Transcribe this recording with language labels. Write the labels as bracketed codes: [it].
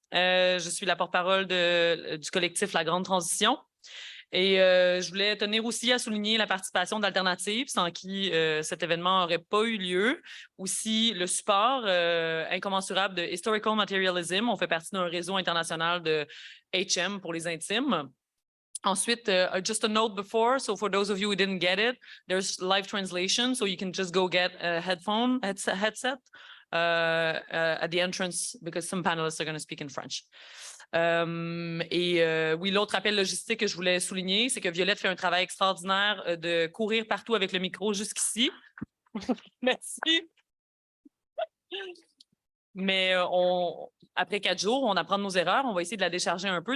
[fr] Je suis la porte-parole du collectif La Grande Transition. Et je voulais tenir aussi à souligner la participation d'Alternative, sans qui cet événement n'aurait pas eu lieu. Aussi, le support incommensurable de Historical Materialism. On fait partie d'un réseau international de HM pour les intimes. [en] Ensuite, just a note before, so for those of you who didn't get it, there's live translation, so you can just go get a headset at the entrance because some panelists are going to speak in French. [fr] Oui, l'autre appel logistique que je voulais souligner, c'est que Violette fait un travail extraordinaire de courir partout avec le micro jusqu'ici. Merci. Mais après 4 jours, on apprend de nos erreurs, on va essayer de la décharger un peu.